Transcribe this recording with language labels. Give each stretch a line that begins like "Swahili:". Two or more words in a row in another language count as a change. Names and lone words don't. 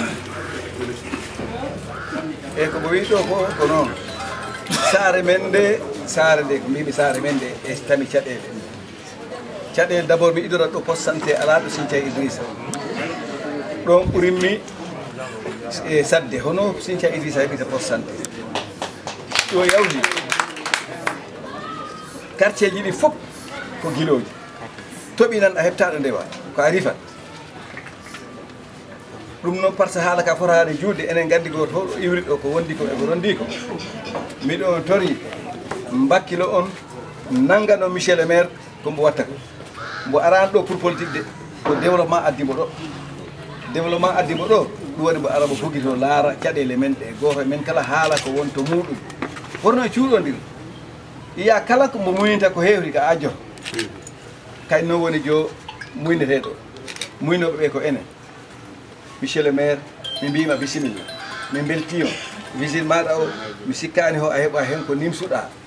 Fula: e ko mo wi ɗo ko noon saare men nde ko mbimi saare men nde e tami caɗele
French: d' abord
Fula: mi idora ɗo
French: poste santé
Fula: alaɗo Sinthiane Idrissa ɗon ɓurinmi e sadde hono Sinthiane Idrissa heɓita
French: poste santé
Fula: ɗo yawti quartier ji ɗi fof ko guiloji toɓi nan a heɓtaɗo ndewa ko a rifat ɗum noon
French: par ce que
Fula: haala ka fotade juutde enen gandi goto hoɗo iwri ɗo ko wondi ko eko rondi ko miɗo tori mbakkilo on nanggano
French: monsieur le maire
Fula: kombo watta ko mbo arani ɗo
French: pour politique de
Fula: ko développement addimo ɗo développement addimo ɗo ɗum waɗi mbo ara mo foguito laara caɗele men ɗe goto men kala haala ko wonto muɗum horno e cuuɗodir iya kala ko mbo muynita ko hewri ka ajoto kay noon woni jo muyneteɗo muynoɓe ɓe ko enen
French: monsieur le maire
Fula: mi mbima bisimilla min beltima visite maɗa o mi sikkani ho a heɓa hen ko nimsuɗa